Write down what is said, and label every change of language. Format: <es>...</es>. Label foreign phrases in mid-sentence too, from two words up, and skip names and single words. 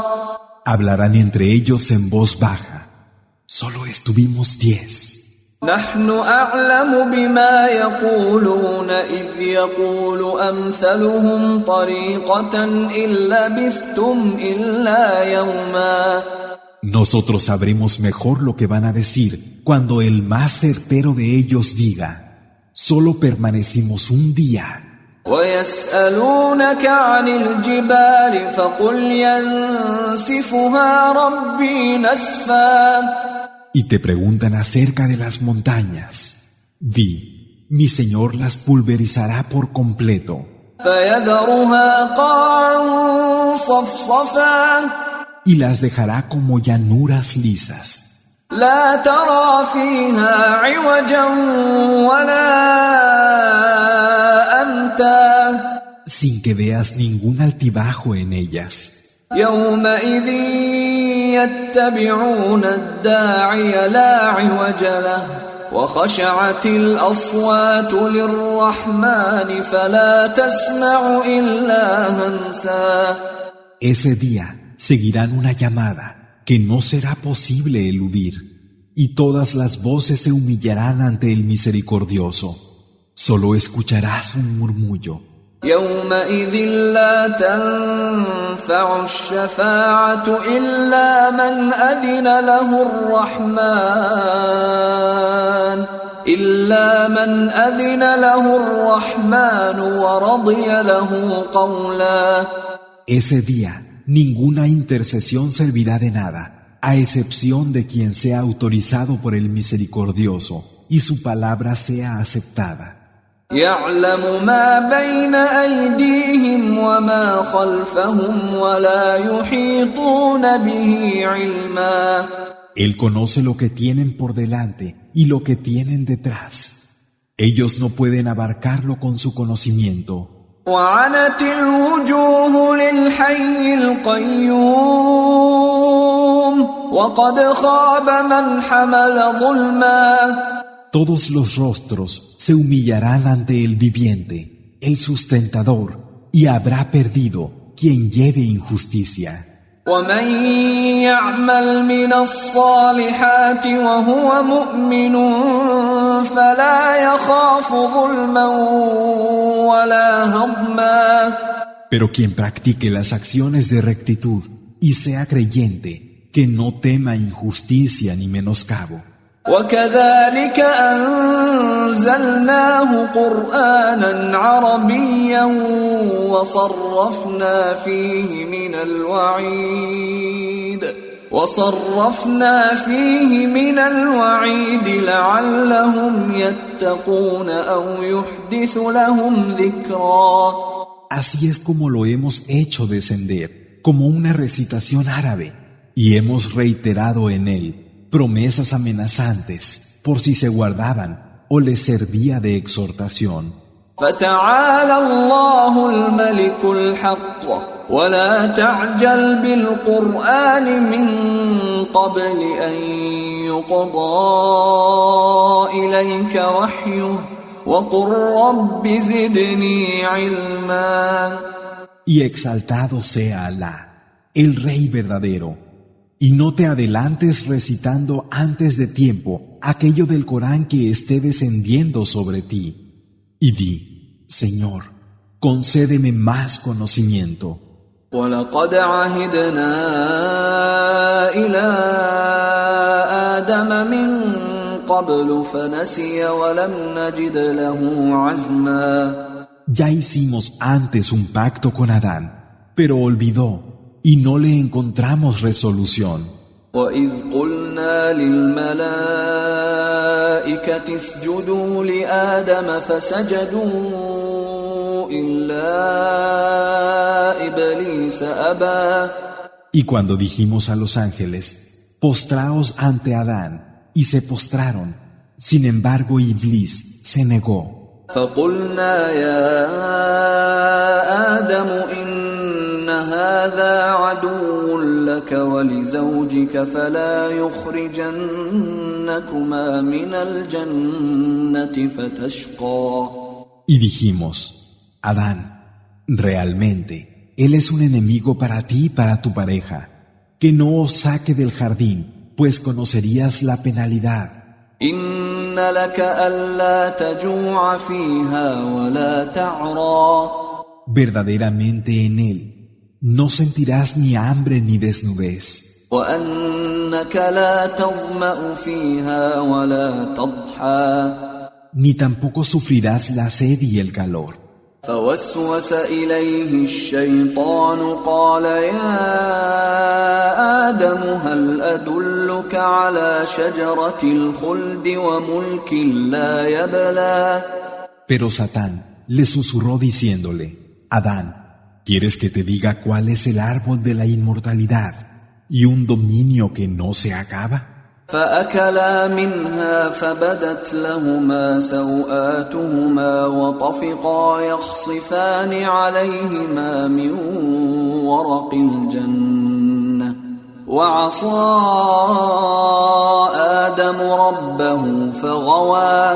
<es>Hablarán entre ellos en voz baja. Solo estuvimos 10.</es> <ar>نحن أعلم بما يقولون إذ يقول أمثلهم طريقة إن لبثتم إلا يوما.</ar> <es>Nosotros sabremos mejor lo que van a decir cuando el más certero de ellos diga: solo permanecimos un día.</es> <ar>ويسألونك عن الجبال فقل ينسفها ربي نسفا.</ar> <es>Y te preguntan acerca de las montañas. Di: mi Señor las pulverizará por completo.</es> <ar>فيذرها قاعا صفصفا.</ar> <es>Y las dejará como llanuras lisas.</es> <ar>لا ترى فيها عوجا ولا أمتا.</ar> <es>Sin que veas ningún altibajo en ellas.</es> <ar>يومئذ يتبعون الداعي لا عوج له وخشعت الأصوات للرحمن فلا تسمع إلا همسا.</ar> <es>Ese día seguirán una llamada que no será posible eludir, y todas las voces se humillarán ante el Misericordioso. Solo escucharás un murmullo.</es> <ar>يومئذ لا تنفع الشفاعة إلا من أذن له الرحمن ورضي له قولا.</ar> <es>Ese día, ninguna intercesión servirá de nada, a excepción de quien sea autorizado por el Misericordioso y su palabra sea aceptada.</es> <ar>يعلم ما بين أيديهم وما خلفهم ولا يحيطون به علما.</ar> <es>Él conoce lo que tienen por delante y lo que tienen detrás. Ellos no pueden abarcarlo con su conocimiento.</es> <ar>وعنت الوجوه للحي القيوم وقد خاب من حمل ظلما.</ar> <es>Todos los rostros se humillarán ante el viviente, el sustentador, y habrá perdido quien lleve injusticia.</es> <ar>ومن يعمل من الصالحات وهو مؤمن فلا يخاف ظلما ولا هضما.</ar> <es>Pero quien practique las acciones de rectitud y sea creyente, que no tema injusticia ni menoscabo.</es> <ar>وكذلك أنزلناه قرآنا عربيا وصرفنا فيه من الوعيد لعلهم يتقون أو يحدث لهم ذكرا.</ar> <es>Así es como lo hemos hecho descender, como una recitación árabe, y hemos reiterado en él promesas amenazantes por si se guardaban o les servía de exhortación.</es> <ar>فتعالى الله الملك الحق ولا تعجل بالقرآن من قبل أن يقضى إليك وحيه وقل رب زدني علما.</ar> <es>Y exaltado sea Alá, el Rey verdadero, y no te adelantes recitando antes de tiempo aquello del Corán que esté descendiendo sobre ti. Y di, Señor, concédeme más conocimiento.</es> <ar>وَلَقَدْ عَهِدْنَا إِلَىٰ آدَمَ مِن قَبْلُ فَنَسِيَ وَلَمْ نَجِدْ لَهُ عَزْمًا.</ar> <es>Ya hicimos antes un pacto con Adán, pero olvidó y no le encontramos resolución.</es> <ar>وَإِذْ قُلْنَا لِلْمَلَائِكَةِ اسْجُدُوا لِآدَمَ فَسَجَدُوا إِلَّا إِبْلِيسَ أَبَى.</ar> <es>Y cuando dijimos a los ángeles, postraos ante Adán, y se postraron, sin embargo Iblis se negó.</es> <ar>فَقُلْنَا يَا آدَمُ هذا عدو لك ولزوجك فلا يخرجنكما من الجنة فتشقى.</ar> <es>Y dijimos, Adán, realmente, él es un enemigo para ti y para tu pareja, que no os saque del jardín, pues conocerías la penalidad.</es> <ar>إن لك ألا تجوع فيها ولا تعرى.</ar> <es>Verdaderamente en él no sentirás ni hambre ni desnudez.</es> <ar>وأنك لا تظمأ فيها ولا تضحى.</ar> <es>Ni tampoco sufrirás la sed y el calor.</es> <ar>فوسوس إليه الشيطان قال يا آدم هل أدلك على شجرة الخلد وملك لا يبلى.</ar> <es>Pero Satán le susurró diciéndole, Adán, ¿quieres que te diga cuál es el árbol de la inmortalidad y un dominio que no se acaba?</es> <ar>فأكلا منها فبدت لهما سوآتهما وطفقا يخصفان عليهما من ورق الجنة وعصى آدم ربه فغوى.</ar>